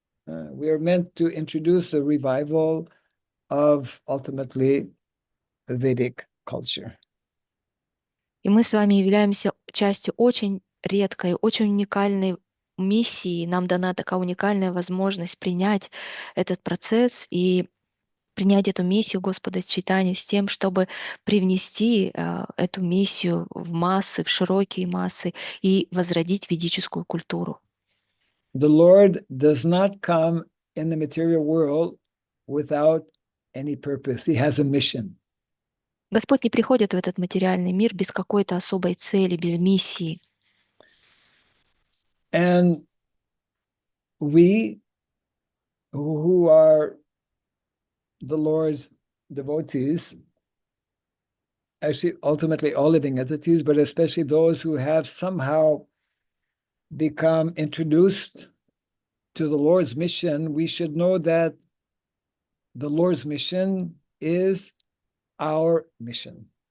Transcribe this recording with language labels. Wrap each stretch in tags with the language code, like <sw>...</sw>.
<en>We are meant to introduce the revival of ultimately Vedic culture.</en> <ru>И мы с вами являемся частью очень редкой, очень уникальной миссии. Нам дана такая уникальная возможность принять этот процесс и принять эту миссию Господа Чайтаньи с тем, чтобы привнести эту миссию в массы, в широкие массы и возродить ведическую культуру.</ru> <en>The Lord does not come in the material world without any purpose. He has a mission.</en> <ru>Господь не приходит в этот материальный мир без какой-то особой цели, без миссии.</ru> <en>And we who are the Lord's devotees, actually ultimately all living entities, but especially those who have somehow become introduced to the Lord's mission, we should know that the Lord's mission is our mission.</en>